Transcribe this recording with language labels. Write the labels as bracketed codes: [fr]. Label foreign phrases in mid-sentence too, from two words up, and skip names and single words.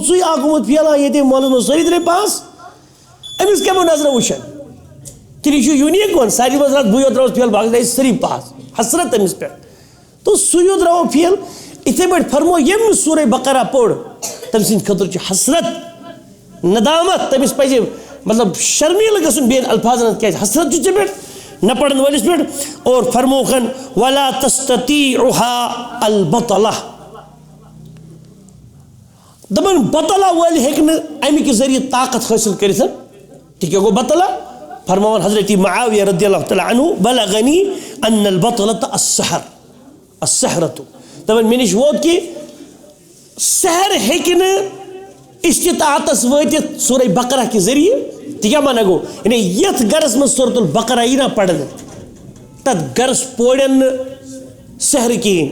[ks] ژٕے اکھ گوٚمُت فیلا ییٚتہِ مٲلس منٛز سٲری درٛاے پاس أمِس کیٛاہ نظرا وٕچھان کِنہٕ یہِ چھُ یوٗنیٖک وۄنۍ ساروی منٛز درٛاس بٕے یوت درٛاوُس فیل باقٕے درٛاے سٲری پاس حسرت أمِس پٮ۪ٹھ تہٕ سُے یوت درٛاو فیل یِتھَے پٲٹھۍ فرمو ییٚمۍ نہٕ سورہ بقرہ پوٚر تٔمۍ سٕنٛدِ خٲطرٕ چھِ حسرت ندامت تمس پزِ مطلب شرمیل گژھُن بیٚیَن الفاظن کیٛازِ حسرت چھُ ژےٚ پٮ۪ٹھ نہ پرن وٲلِس پٮ۪ٹھ. اور فرموکھن [ar] ولا تستطيعها البطلہ [ks] دپن بطلہ وٲلۍ ہیٚکہِ نہٕ اَمہِ کہِ ذٔریعہٕ طاقت حٲصِل کٔرِتھ. تہِ کیٛاہ گوٚو بطلہ؟ فرماوان حضرت معاویہ [ar] رضی اللہ تعالیٰ عنہ بلغنی ان البطلۃ السحر السحرۃ [ks] دپن مےٚ نِش ووت کہِ سحر ہیٚکہِ نہٕ استطاعتس وٲتِتھ سورہ بقرہ کہِ ذٔریعہٕ. تہِ کیٛاہ مانا گوٚو یعنی یتھ گرس منٛز سورۃ البقرہ یی نا پرنہٕ تتھ گرس پورٮ۪ن نہٕ سحر کِہیٖنۍ.